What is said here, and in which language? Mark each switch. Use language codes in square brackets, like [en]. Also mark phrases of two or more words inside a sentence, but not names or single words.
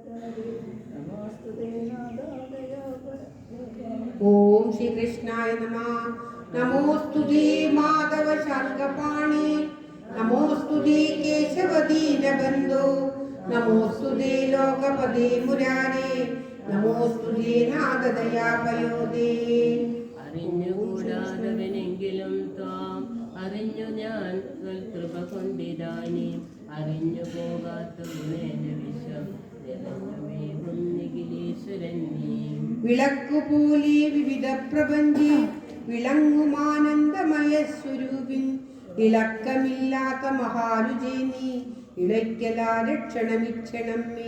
[sa] ओम श्री कृष्णाय नमः। नमोस्तुते माधव शार्ङ्गपाणि, नमोस्तुते केशव दीनबन्धो, नमोस्तुते लोकपते मुरारे, नमोस्तुते नाथ दयापयोदे. [ml] അറിഞ്ഞുകൂടാതവനെങ്കിലും ത്വാം അറിഞ്ഞു ഞാൻ കൃപ കൊണ്ടിതാനി അറിഞ്ഞു പോകാത്ത ഗുണേന വിശ്വം നിറഞ്ഞുമേകും നിഖിലേശ്വരൻ നീ. വിളക്കുപോലെ വിവിധ പ്രപഞ്ചി വിളങ്ങുമാനന്ദമയ സ്വരൂപിൻ, ഇളക്കമില്ലാത്ത മഹാരുചി നീ ഇളയ്ക്കലാരക്ഷണമിക്ഷണം മേ.